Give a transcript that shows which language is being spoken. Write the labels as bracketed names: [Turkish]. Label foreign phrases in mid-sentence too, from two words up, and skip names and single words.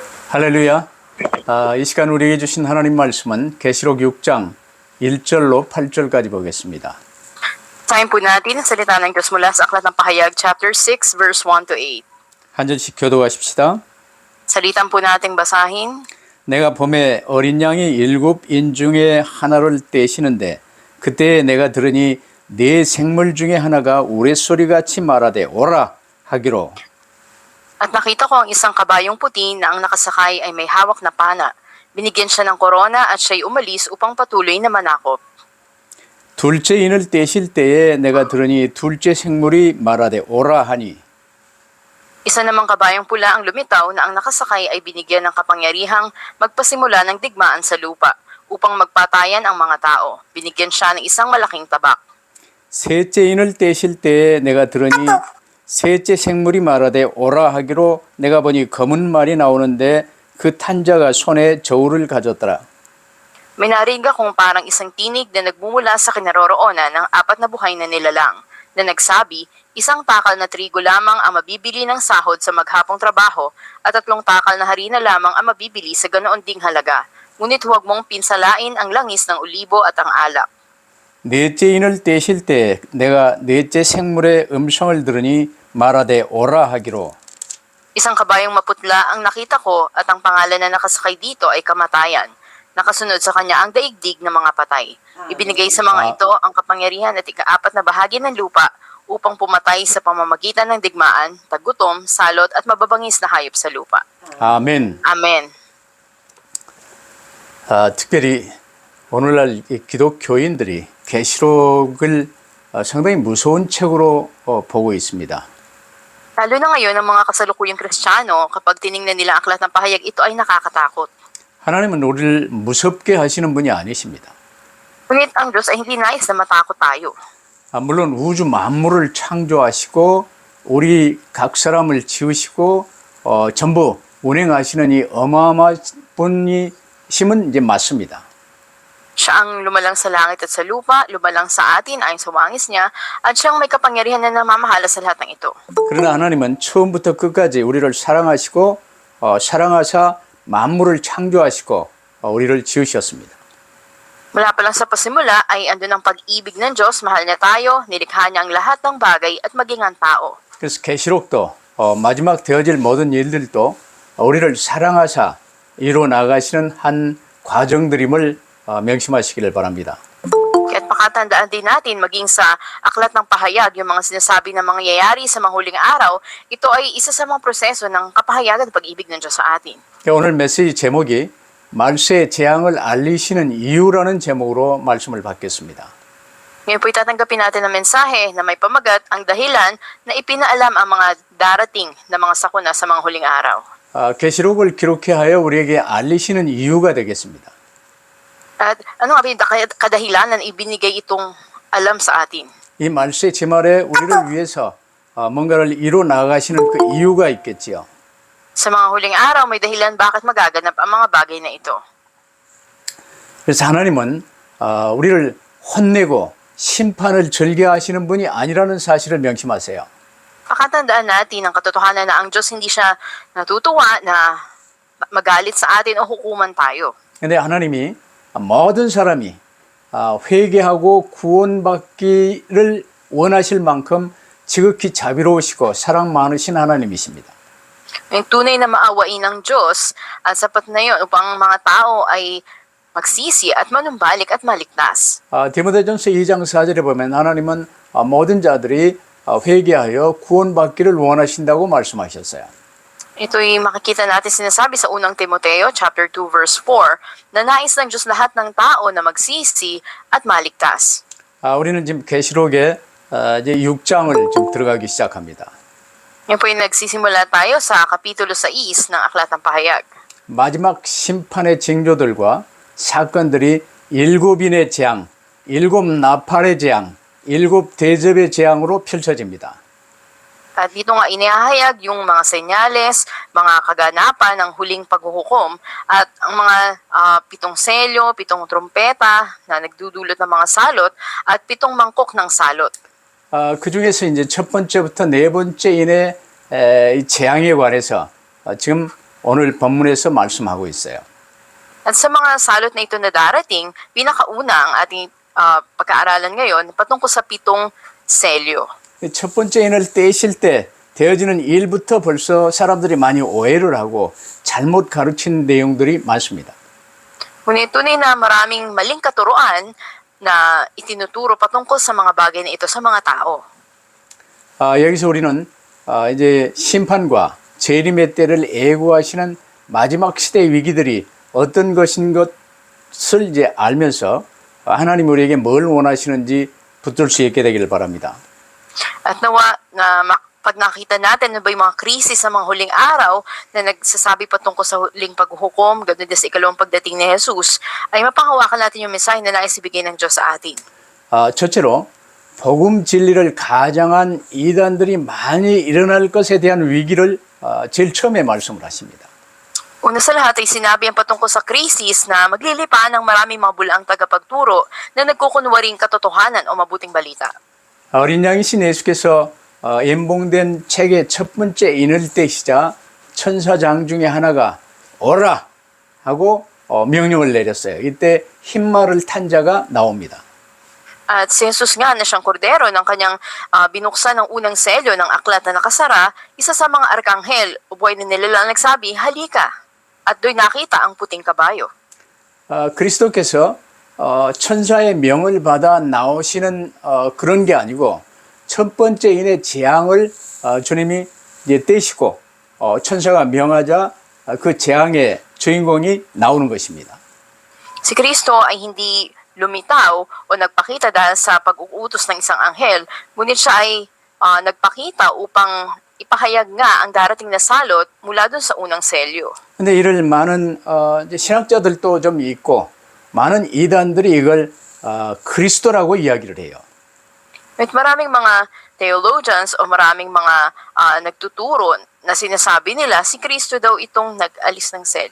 [Korean] 할렐루야. 이 시간 우리에게 주신 하나님 말씀은 계시록 6장 1절로 8절까지 보겠습니다. [Filipino] Time po natin ang salita ng Diyos mula sa Aklat ng Pahayag, [English] chapter 6, verse 1 to 8. [Korean] 한 절씩 교도하십시다. [Filipino] Salitan po nating basahin. [Korean] 내가 봄에 어린 양이 7인 중에 하나를 떼시는데 그때 내가 들으니 네 생물 중에 하나가 우레소리같이 말하되 오라 하기로. [Filipino] At nakita ko ang isang kabayong puti na ang nakasakay ay may hawak na pana. Binigyan siya ng korona at siya'y umalis upang patuloy na manakop. [Korean] 둘째 인을 떼실 때에 내가 들으니 둘째 생물이 말하되 오라 하니. [Filipino] Isa namang kabayong pula ang lumitaw na ang nakasakay ay binigyan ng kapangyarihang magpasimula ng digmaan sa lupa upang magpatayan ang mga tao. Binigyan siya ng isang malaking tabak. [Korean] 셋째 인을 떼실 때에 내가 들으니 셋째 생물이 말하되 오라 하기로 내가 보니 검은 말이 나오는데 그 탄자가 손에 저울을 가졌더라. [Filipino] May narinig akong parang isang tinig na nagmumula sa kinaroroonan ng apat na buhay na nilalang na nagsabi, isang takal na trigo lamang ang mabibili ng sahod sa maghapong trabaho at 3 takal na harina lamang ang mabibili sa ganoon ding halaga. Ngunit huwag mong pinsalain ang langis ng olibo at ang alak. [Korean] 넷째 인을 떼실 때 내가 넷째 생물의 음성을 들으니 말하되 오라 하기로. [Filipino] Isang kabayong maputla ang nakita ko at ang pangalan na nakasakay dito ay kamatayan. Nakasunod sa kanya ang daigdig ng mga patay. Ibinigay sa mga ito ang kapangyarihan at ika-4 na bahagi ng lupa upang pumatay sa pamamagitan ng digmaan, tagutom, salot at mababangis na hayop sa lupa. [Korean] 아멘. [Filipino] Amen. [Korean] 특별히 오늘날 이 기독교인들이 계시록을 상당히 무서운 책으로 보고 있습니다. [Filipino] Lalo na ngayon ang mga kasalukuyang Kristiyano, kapag tiningnan nila ang aklat ng pahayag, ito ay nakakatakot. [Korean] 하나님은 우리를 무섭게 하시는 분이 아니십니다. [Filipino] Ngunit ang Diyos ay hindi nais na matakot tayo. [Korean] 물론 우주 만물을 창조하시고 우리 각 사람을 지으시고 전부 운행하시는 이 어마어마한 분이심은 이제 맞습니다. [Filipino] Siya ang lumalang sa langit at sa lupa, lumalang sa atin ayon sa wangis niya, at siyang may kapangyarihan na namamahala sa lahat ng ito. [Korean] 그러나 하나님은 처음부터 끝까지 우리를 사랑하시고 사랑하사 만물을 창조하시고 우리를 지으셨습니다. [Filipino] Mula pa lang sa pasimula ay andun ang pag-ibig ng Diyos, mahal niya tayo, nilikha niya ang lahat ng bagay at maging ang tao. [Korean] 그래서 계시록도 마지막 되어질 모든 일들도 우리를 사랑하사 이루어 나가시는 한 과정들임을 명심하시기를 바랍니다. [Filipino] Kaya't pakatandaan din natin maging sa aklat ng pahayag, yung mga sinasabi ng mangyayari sa mga huling araw, ito ay isa sa mga proseso ng kapahayagan at pag-ibig ng Diyos sa atin. [Korean] 오늘 메시지 제목이 말세의 재앙을 알리시는 이유라는 제목으로 말씀을 받겠습니다. [Filipino] Ngayon po itatanggapin natin ang mensahe na may pamagat ang dahilan na ipinaalam ang mga darating na mga sakuna sa mga huling araw. [Korean] 계시록을 기록해 하여 우리에게 알리시는 이유가 되겠습니다. [Filipino] At ano nga ba yung kadahilanan na ibinigay itong alam sa atin? [Korean] 이 말세 지말에 우리를 위해서 뭔가를 이루어 나가시는 그 이유가 있겠지요. [Filipino] Sa mga huling araw, may dahilan bakit magaganap ang mga bagay na ito. [Korean] 그래서 하나님은 우리를 혼내고 심판을 절개하시는 분이 아니라는 사실을 명심하세요. [Filipino] Pakatandaan natin ang katotohanan na ang Diyos hindi siya natutuwa na magalit sa atin o hukuman tayo. [Korean] 근데 하나님이 모든 사람이 회개하고 구원받기를 원하실 만큼 지극히 자비로우시고 사랑 많으신 하나님이십니다. [Filipino] Yung tunay na maawain ng Diyos at sapat na yun upang ang mga tao ay magsisi at manumbalik at maligtas. [Korean] 디모데전서 2장 4절에 보면 하나님은 모든 자들이 회개하여 구원받기를 원하신다고 말씀하셨어요. [Filipino] Ito'y makikita natin sinasabi sa unang Timoteo [English] chapter 2 verse 4 [Filipino] na nais ng Diyos lahat ng tao na magsisi at maligtas. [Korean] 우리는 지금 계시록에 이제 6장을 지금 들어가기 시작합니다. [Filipino] Ngayon po yung nagsisimula tayo sa kapitulo 6 ng Aklat ng Pahayag. [Korean] 마지막 심판의 징조들과 사건들이 7인의 재앙, 7 나팔의 재앙, 7 대접의 재앙으로 펼쳐집니다. [Filipino] At dito nga inihahayag yung mga senyales, mga kaganapan ng huling paghuhukom at ang mga 7 selyo, 7 trompeta na nagdudulot ng mga salot at 7 mangkok ng salot. [Korean] 그 중에서 이제 첫 번째부터 네 번째인의 이 재앙에 관해서 지금 오늘 본문에서 말씀하고 있어요. [Filipino] At sa mga salot na ito na darating, pinakauna ang ating pag-aaralan ngayon patungkol sa 7 selyo. [Korean] 첫 번째 인을 떼실 때 되어지는 일부터 벌써 사람들이 많이 오해를 하고 잘못 가르치는 내용들이 많습니다. [Filipino] Ngunit tunay na maraming maling katuruan na itinuturo patungkol sa mga bagay na ito sa mga tao. [Korean] 여기서 우리는 이제 심판과 재림의 때를 예고하시는 마지막 시대의 위기들이 어떤 것인 것을 이제 알면서 하나님 우리에게 뭘 원하시는지 붙들 수 있게 되기를 바랍니다. [Filipino] At nawa na pag nakita natin na ba yung mga krisis sa mga huling araw na nagsasabi patungkol sa huling paghuhukom, ganoon din sa ikalawang pagdating ni Jesus, ay mapanghawakan natin yung mensahe na nais ibigay ng Diyos sa atin. [Korean] 첫째로 복음 진리를 가장한 이단들이 많이 일어날 것에 대한 위기를 제일 처음에 말씀을 하십니다. [Filipino] Una sa lahat ay sinabi ang patungkol sa krisis na maglilipaan ng maraming mga bulaang tagapagturo na nagkukunwaring katotohanan o mabuting balita. [Korean] 어린 양이신 예수께서 연봉된 책의 첫 번째 인을 떼시자 천사장 중에 하나가 오라 하고 명령을 내렸어요. 이때 흰말을 탄 자가 나옵니다. [Filipino] At si Jesus nga na siyang kordero ng kanyang binuksan ng unang selyo ng aklat na nakasara, isa sa mga arkanghel o buhay na nilalang nagsabi, halika! At do'y nakita ang puting kabayo. [Korean] 그리스도께서 천사의 명을 받아 나오시는 그런 게 아니고 첫 번째 인의 재앙을 주님이 이제 떼시고 천사가 명하자 그 재앙의 주인공이 나오는 것입니다. [Filipino] Si Kristo ay hindi lumitaw o nagpakita dahil sa pag-uutos ng isang anghel, ngunit siya ay nagpakita upang ipahayag nga ang darating na salot mula dun sa unang selyo. [Korean] 근데 이를 많은 이제 신학자들도 좀 있고 많은 이단들이 이걸 그리스도라고 이야기를 해요. [Filipino] At maraming mga theologians o maraming mga nagtuturo na sinasabi nila si Kristo daw itong nag-alis ng selyo.